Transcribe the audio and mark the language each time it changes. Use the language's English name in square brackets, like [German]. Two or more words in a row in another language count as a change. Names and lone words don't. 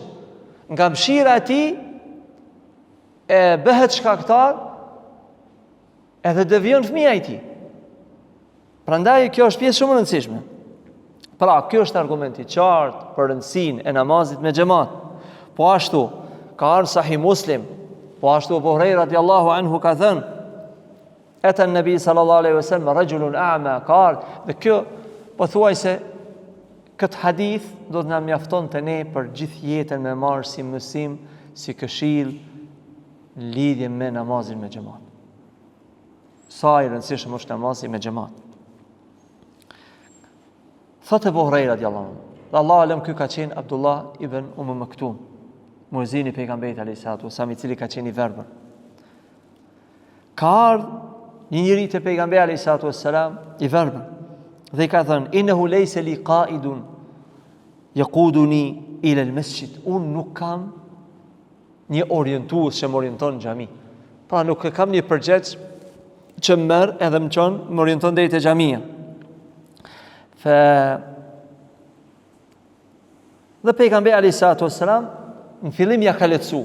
[Albanian] Nga mshira e tij e bëhet shkaktar edhe devion fëmia i tij. Prandaj kjo është pjesë shumë e rëndësishme. Pra, kjo është argumenti i qartë për rëndësinë e namazit me xhamat. Po ashtu ka ardhur Sahih Muslim, po ashtu Abu Huraira [Arabic] رضي الله عنه [Albanian] ka thënë, [Arabic] أتى النبي صلى الله عليه وسلم رجل أعمى, [Albanian] ka ardhur, dhe kjo pothuajse këtë hadith do të na mjafton të ne për gjithë jetën me marrë si mësim, si këshill në lidhje me namazin me xhamat. Sa i rëndësishëm është namazi me xhamat. Thotë Abu Huraira [Arabic] رضي الله عنه, [Albanian] dhe [Arabic] الله أعلم [Albanian] ky ka qenë Abdullah ibn Maktum, muezini pejgamberit [Arabic] عليه الصلاة والسلام, [Albanian] i cili ka qenë i verbër. Ka ardhur një njeri te pejgamberi [Arabic] عليه الصلاة والسلام [Albanian] i verbër dhe i ka thënë, [Arabic] إنه ليس لي قائد يقودني إلى المسجد, [Albanian] unë nuk kam një orientues që më orienton në xhami. Pra nuk kam një përgjegjës që më merr edhe më çon, më orienton deri te xhamia. Dhe pejgamberi [Arabic] عليه الصلاة والسلام [Albanian] në fillim ja ka lehtësu.